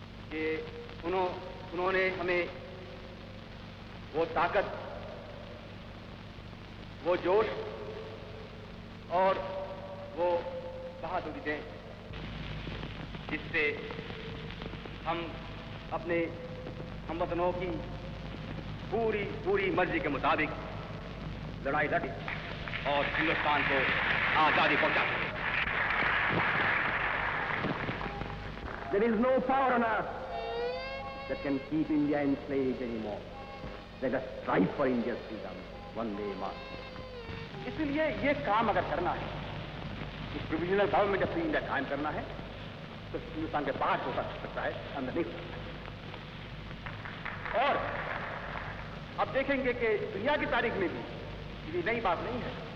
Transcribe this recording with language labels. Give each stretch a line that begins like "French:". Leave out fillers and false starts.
Hindi: कि उन्होंने हमें वो ताकत, वो जोश और वो बहादुरी दें जिससे हम अपने हमवतनों की पूरी मर्जी के मुताबिक लड़ाई लड़ें और हिंदुस्तान को आज़ादी पहुंचा सकें।
English: There is no power on earth that can keep India enslaved anymore. Let us strive for India's freedom, one day march.
Hindi: इसलिए ये काम अगर करना है, इस प्रोविजनल गवर्नमेंट ऑफ इंडिया कायम करना है, तो हिंदुस्तान के बाहर हो सकता है, अंदर नहीं हो सकता। और अब देखेंगे कि दुनिया की तारीख में भी ये नई बात नहीं है।